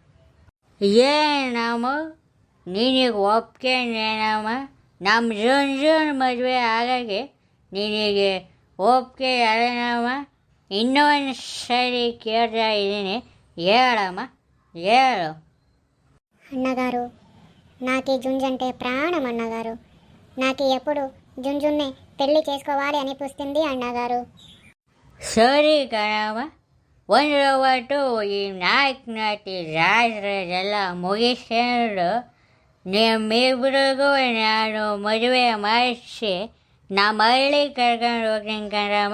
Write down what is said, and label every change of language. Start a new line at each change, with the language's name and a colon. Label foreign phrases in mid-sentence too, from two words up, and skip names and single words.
Kannada: ಏನಮ್ಮ ನಿನಗೆ ಒಪ್ಕೇನೇನಮ್ಮ? ನಮ್ಮ ಜುಂಜುನ್ ಮದುವೆ ಆಗೋಕ್ಕೆ ನಿನಗೆ ಒಪ್ಪಿಗೆ ಅದೇನಮ್ಮ? ಇನ್ನೊಂದು ಸರಿ ಕೇಳ್ತಾ ಇದ್ದೀನಿ, ಹೇಳಮ್ಮ, ಹೇಳು.
Telugu: అన్నగారు, నాకు జుంజంటే ప్రాణం అన్నగారు. నాకు ఎప్పుడు జుంజున్నే పెళ్లి చేసుకోవాలి అనిపిస్తుంది అన్నగారు.
Kannada: ಸರಿ ಕಣಮ್ಮ, ಒಂದು ಒಟ್ಟು ಈ ನಾಲ್ಕು ರಾತ್ರಿದೆಲ್ಲ ಮುಗಿಸ್ಕೊಂಡು ನಿಮ್ಮಿಬ್ರಿಗೂ ನಾನು ಮದುವೆ ಮಾಡಿಸಿ ನಮ್ಮ ಹಳ್ಳಿ ಕರ್ಕೊಂಡು ಹೋಗ್ತೀನಿ ಕಣಮ್ಮ.